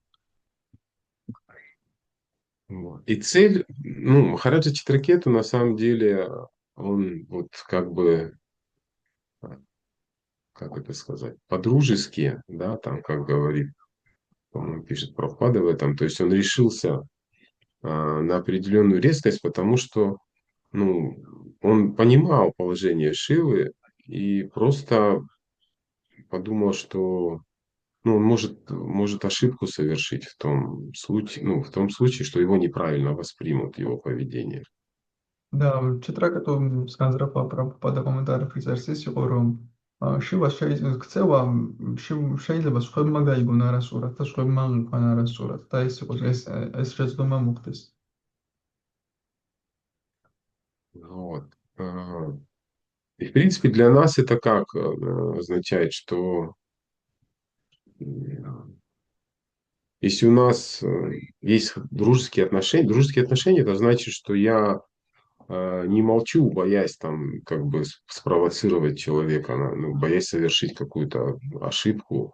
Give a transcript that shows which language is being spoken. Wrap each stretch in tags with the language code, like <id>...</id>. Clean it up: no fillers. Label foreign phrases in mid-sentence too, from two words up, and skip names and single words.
<ru>Вот. И цель, ну, Махараджа Читракету на самом деле, он вот как бы, а, как это сказать, по-дружески, да, там, как говорит, по-моему, пишет Прабхупада в этом, то есть он решился на определенную резкость, потому что, ну, он понимал положение Шивы и просто подумал, что, ну, он может ошибку совершить в том случае, ну, в том случае, что его неправильно воспримут, его поведение.</ru> <ka>და ჩეტრაკეტოს განზრახვა პრაბჰუპადა კომენტარებში წერს ის იყო, რომ შივას ქცევა შეიძლება სხვებმა გაიგონ არასწორად და სხვებმა აღვიქვან არასწორად და ეს შეცდომა მოხდეს.</ka> <ru>Вот. И, в принципе, для нас это как означает, что если у нас есть дружеские отношения, это значит, что я не молчу, боясь там как бы спровоцировать человека, ну, боясь совершить какую-то ошибку.</ru>